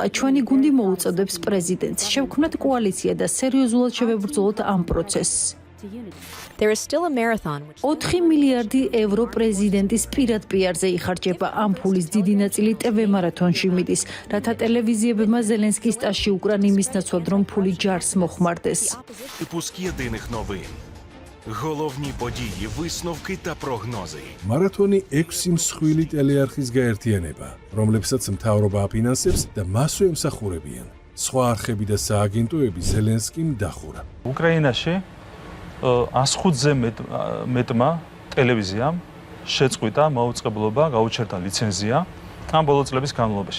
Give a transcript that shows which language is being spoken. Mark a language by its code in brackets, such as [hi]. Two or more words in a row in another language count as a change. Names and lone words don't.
[ka] ჩვენი გუნდი მოუწოდებს პრეზიდენტს, შევქმნათ კოალიცია და სერიოზულად შევებრძოლოთ ამ პროცესს. 4 მილიარდი ევრო პრეზიდენტის პირად პიარზე იხარჯება. ამ ფულის დიდი ნაწილი TV მარათონში მიდის, რათა ტელევიზიებმა ზელენსკის ტაში უკრან იმის ნაცვლად, რომ ფული ჯარს მოხმარდეს. [uk] Випуск єдиних новин. Головні події, висновки та прогнози. [ka] მარათონი 6 მსხვილი ტელეარხის გაერთიანება, რომლებსაც მთავრობა აფინანსებს და მასვე ემსახურებიან. სხვა არხები და სააგენტოები ზელენსკიმ დახურა. უკრაინაში 105-ზე მეტმა ტელევიზიამ შეწყვიტა მაუწყებლობა, გაუჩერდა ლიცენზია ამ ბოლო წლების განმავლობაში.